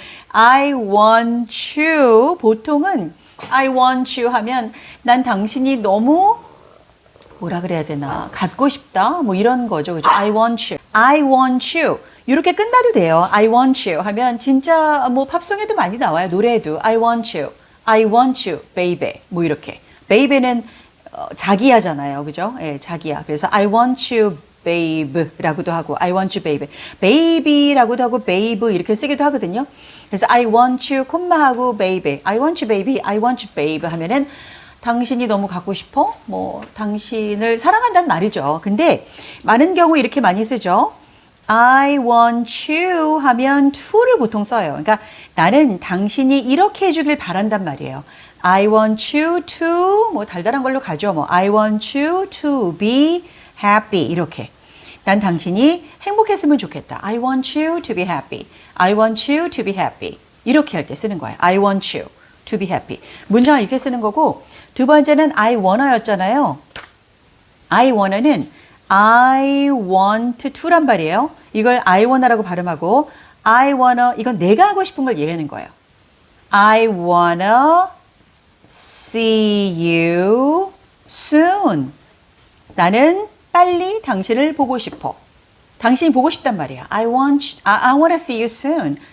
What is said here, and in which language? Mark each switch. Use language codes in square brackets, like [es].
[en] I want you [ko] 보통은 I want you 하면 난 당신이 너무 뭐라 그래야 되나 갖고 싶다 뭐 이런 거죠. 그죠? [en] I want you [ko] 이렇게 끝나도 돼요. I want you 하면 진짜 뭐 팝송에도 많이 나와요. 노래에도 [en] I want you baby [ko] 뭐 이렇게 baby는 자기야잖아요. 그죠? 예, 자기야. 그래서 I want you babe라고도 하고 [en] I want you baby. [ko] baby라고도 하고 babe 이렇게 쓰기도 하거든요. 그래서 I want you 콤마하고 baby. [en] I want you baby. I want you babe [ko] 하면은 당신이 너무 갖고 싶어? 뭐 당신을 사랑한다는 말이죠. 근데 많은 경우 이렇게 많이 쓰죠. I want you 하면 to를 보통 써요. 그러니까 나는 당신이 이렇게 해주길 바란단 말이에요. [en] I want you to [ko] 뭐 달달한 걸로 가죠. [en] 뭐 I want you to be happy [ko] 이렇게. 난 당신이 행복했으면 좋겠다. [en] I want you to be happy. I want you to be happy. [ko] 이렇게 할 때 쓰는 거예요. [en] I want you to be happy. [ko] 문장을 이렇게 쓰는 거고 두 번째는 I wanna였잖아요. [en] I wanna는 I want to [ko] 란 말이에요. 이걸 I wanna라고 발음하고 I wanna 이건 내가 하고 싶은 걸 얘기하는 거예요. [en] I wanna see you soon. [ko] 나는 빨리 당신을 보고 싶어. 당신이 보고 싶단 말이야. [en] I want to see you soon.